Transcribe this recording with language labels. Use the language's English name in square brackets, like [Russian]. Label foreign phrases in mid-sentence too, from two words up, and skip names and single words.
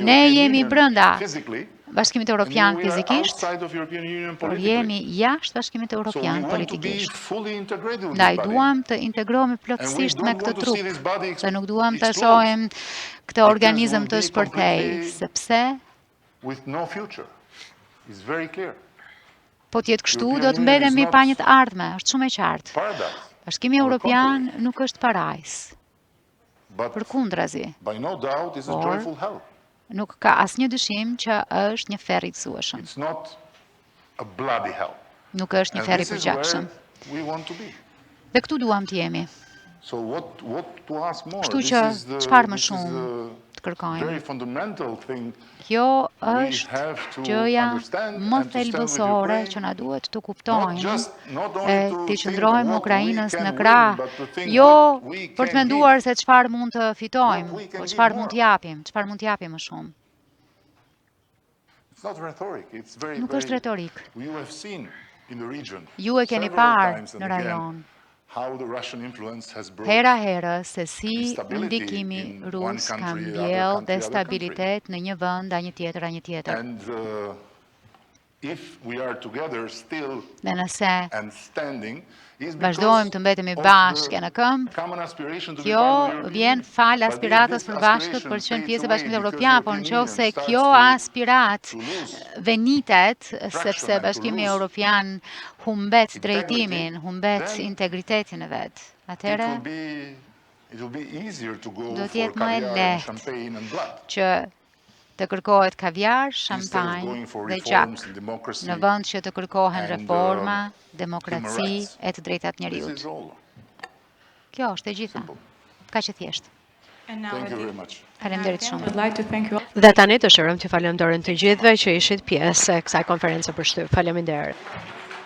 [Albanian] Ne jemi brenda Bashkimit Evropian fizikisht, por jemi jashtë Bashkimit Evropian politikisht. Ndaj duam të integrohemi plotësisht me këtë trup, dhe nuk duam të shohim këtë organizëm të shpërthej, sepse [English] with no future. It's very clear. [Albanian] Po t'jetë kështu, do të mbetemi pa një të ardhme, është shumë e qartë. [English] Paradise. [Albanian] Bashkimi Evropian nuk është parajs, [English] But [Albanian] përkundrazi, [English] by no doubt it's a Or- joyful hell. [Albanian] nuk ka asnjë dyshim që është një ferr i gëzueshëm. [English] It's not a bloody hell. [Albanian] Nuk është një [English] And [Albanian] ferr i [English] this is [Albanian] përgjakshëm. [English] where we want to be. [Albanian] Dhe këtu duam të jemi. [English] So what to ask more? [Albanian] Kështu [English] This [Albanian] që [English] is the- [Albanian] çfarë më [English] this is [Albanian] shumë [English] the [Albanian] të kërkojmë? [English] very fundamental thing. [Albanian] Kjo [English] We [Albanian] është [English] have to [Albanian] gjëja [English] understand [Albanian] më [English] and to stand with [Albanian] thelbësore [English] Ukraine, [Albanian] që na duhet të [English] Not [Albanian] kuptojmë [English] not [Albanian] e [English] only to [Albanian] të [English] think [Albanian] qëndrojmë [English] what [Albanian] Ukrainës [English] we [Albanian] në [English] can [Albanian] krah, [English] win, but to think [Albanian] jo [English] what we [Albanian] për të [English] can [Albanian] menduar [English] give. [Albanian] se çfarë mund të [English] What we [Albanian] fitojmë, [English] can [Albanian] po [English] give [Albanian] çfarë mund [English] more. [Albanian] të japim, çfarë mund të japim më shumë. [English] It's not rhetoric. It's very, [Albanian] Nuk [English] very, [Albanian] është retorik. [English] You have seen in the region [Albanian] Ju e keni [English] several [Albanian] parë [English] times and [Albanian] në [English] again [Albanian] rajon, [English] how the Russian influence has brought [Albanian] hera herë se si [English] instability [Albanian] ndikimi [English] in one [Albanian] rus ka [English] country, other [Albanian] mbjell [English] country, other [Albanian] destabilitet në një vend, a një tjetër, a një tjetër. [English] And if we are together still [Albanian] Dhe nëse [English] and standing, is [Albanian] vazhdojmë të mbetemi bashkë në këmbë, [English] common aspiration to be [Albanian] kjo [English] part of the European [Albanian] vjen [English] Union. [Albanian] fal [English] But if [Albanian] aspiratës [English] this [Albanian] përbashkët për të [English] aspiration [Albanian] qenë pjesë e [English] fades [Albanian] Bashkimit [English] away [Albanian] Evropian, por [English] because the [Albanian] nëse [English] European [Albanian] kjo [English] Union starts [Albanian] aspirat [English] to lose [Albanian] venitet, [English] traction [Albanian] sepse [English] and to [Albanian] Bashkimi [English] lose [Albanian] Evropian humbet [English] integrity, [Albanian] drejtimin, humbet [English] then [Albanian] integritetin e vet. Atëherë [English] it will be easier to go [Albanian] do të [English] for [Albanian] jetë më e [English] caviar and [Albanian] lehtë [English] champagne and blood [Albanian] që të kërkohet kaviar, [English] instead of [Albanian] shampanjë [English] going for [Albanian] dhe [English] reforms [Albanian] gjak, [English] and democracy. [Albanian] në vend që të kërkohen [English] and, [Albanian] reforma, [English] human [Albanian] demokraci [English] rights. [Albanian] e të drejtat [English] This [Albanian] njerëzit. [English] is all. [Albanian] Kjo është e gjitha. [English] Simple. [Albanian] Ka që thjesht. [English] And now Thank you Edi, very much. [Albanian] Faleminderit [English] I [Albanian] shumë. [English] would like to thank you all. [Albanian] Dhe tani dëshirojmë t'ju falenderojmë të gjithëve që ishit pjesë e kësaj konferencë për shtyp. Faleminderit.